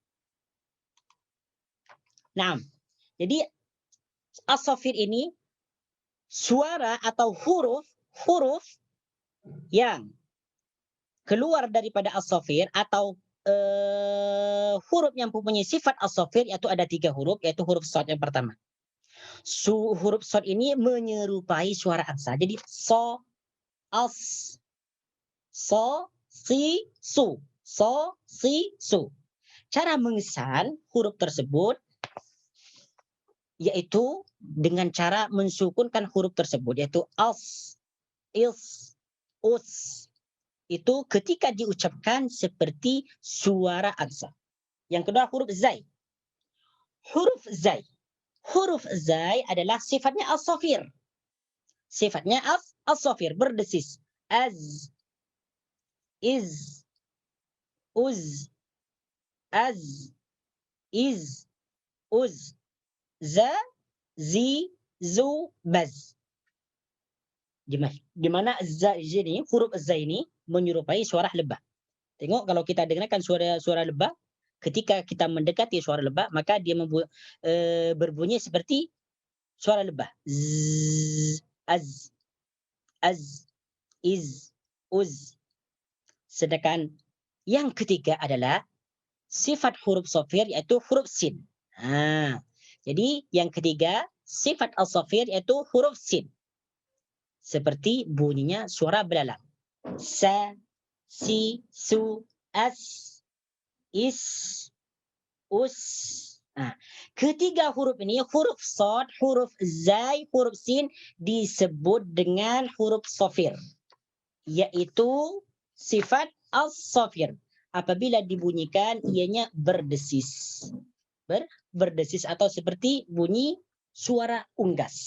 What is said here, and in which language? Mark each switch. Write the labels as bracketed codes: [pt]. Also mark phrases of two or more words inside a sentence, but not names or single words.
[ms] Nah, jadi as-safir ini suara atau huruf yang keluar daripada as-safir atau huruf yang mempunyai sifat as-safir, yaitu ada 3 huruf, yaitu huruf shad yang pertama. Huruf shad ini menyerupai suara angsa. Jadi so, as, so, si, su. So, si, su. Cara mengesan huruf tersebut yaitu dengan cara mensukunkan huruf tersebut, yaitu as, is, us. Itu ketika diucapkan seperti suara angsa. Yang kedua huruf zai. Huruf zai adalah sifatnya as-safir. Sifatnya as-safir, berdesis. Az, iz, uz, az, iz, uz, za, zi, zu, baz. Di mana ini, huruf za ini menyerupai suara lebah. Tengok kalau kita dengarkan suara lebah, ketika kita mendekati suara lebah, maka dia berbunyi seperti suara lebah. Z, az, iz, uz. Sedangkan yang ketiga adalah sifat huruf safir, yaitu huruf sin. Jadi yang ketiga sifat as-safir yaitu huruf sin. Seperti bunyinya suara belalang. Sa, si, su, as, is, us. Ketiga huruf ini, huruf shad, huruf zai, huruf sin, disebut dengan huruf safir, yaitu sifat as-safir. Apabila dibunyikan ianya berdesis. Berdesis atau seperti bunyi suara unggas.